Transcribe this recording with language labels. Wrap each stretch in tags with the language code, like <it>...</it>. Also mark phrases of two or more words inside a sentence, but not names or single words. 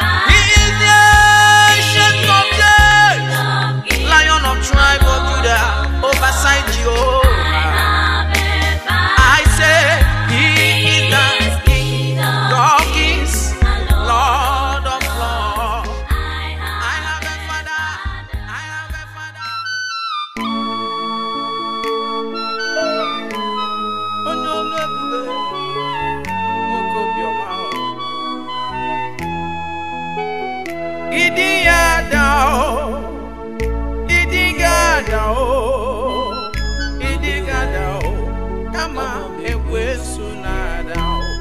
<en>He is the Ancient of Days, Lion of tribe of Judah, oversight Jehovah. I say, He is the King of Kings, Lord of Lords. I have a father. I have a father.</en> <ig>Onye olu ebube, nwoke obiọma o. Ịdị ya ada o. Ịdị ga ada o. Ịdị ga ada o. Kama ekwensu na-ada o.</ig>